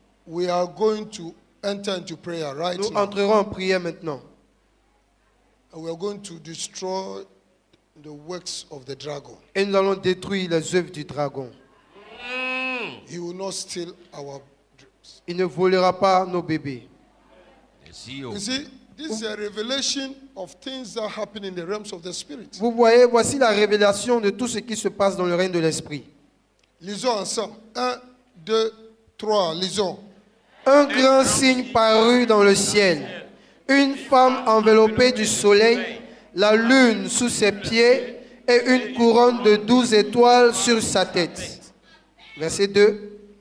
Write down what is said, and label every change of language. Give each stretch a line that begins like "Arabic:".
English: We are going to enter into prayer right
French: Nous
English: now.
French: entrerons en prière maintenant.
English: And we are going to destroy the works of the dragon.
French: Et nous allons détruire les œuvres du dragon.
English: He will not steal our dreams.
French: Il ne volera pas nos bébés. Merci.
English: You see, this is a revelation of things that happen in the realms of the spirit.
French: Vous voyez, voici la révélation de tout ce qui se passe dans le règne de l'esprit. Lisons ensemble. 1, 2, 3. Lisons. Un grand signe parut dans le ciel. Une femme enveloppée du soleil, la lune sous ses pieds et une couronne de 12 étoiles sur sa tête. Verset 2.